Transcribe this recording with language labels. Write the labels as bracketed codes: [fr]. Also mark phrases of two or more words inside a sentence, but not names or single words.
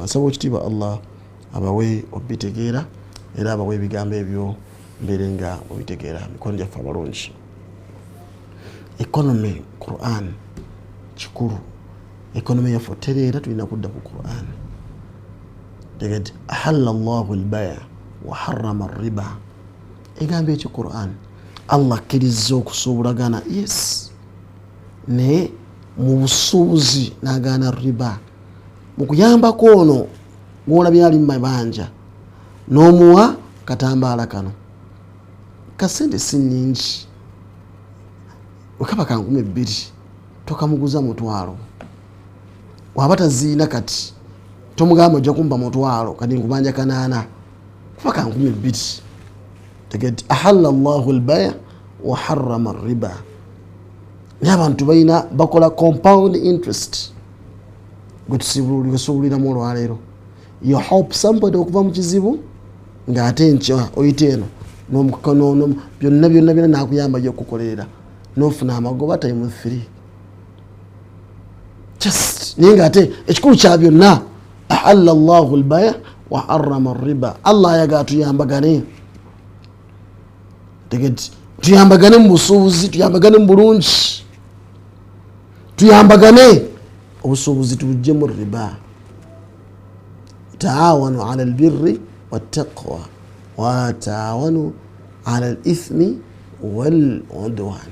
[lg] Nsaba ekitiibwa Allah abawe obitegeera era abawe ebigambo ebyo mbeere nga obitegeera. Mikono gyaffe abalungi, economy Quran kikulu. Economy yaffe tereera tulina kudda ku Quran. [ar] Tegedde أحل الله البيع وحرم الربا [lg] egambye ekyo [ar] Quran. [lg] Allah akkiriza okusuubulagana, yes, ne mu busuubuzi n'agaana riba. Mu kuyambako ono gw'olabye ali mu mabanja n'omuwa katambaala kano kasente si nnyingi, wekaba ka 2,000 tokamuguza 1,000. Waba taziina kati tomugamba ojja kumpa 1,000 kati nkubanja 8 kuba ka 2,000. [ar] Tegeti أحل الله البيع وحرم الربا. [lg] Naye abantu balina bakola [en] compound interest [lg] gwe tusuubuliramu olwaleero. [en] You help somebody [lg] okuva mu kizibu ng'ate nkya oyita eno byonna nakuyamba gy'okukolerera n'ofuna amagoba time 3 just naye ng'ate ekikulu kya byonna [ar] أحل الله البيع وحرم الربا. [lg] Allah ayaga tuyambagane, tegeti tuyambagane mu busuubuzi, tuyambagane mu bulungi, tuyambagane obusuubuzi tubujje mu riba. [ar] تعاونوا على البر والتقوى وتعاونوا على الإثم والعدوان.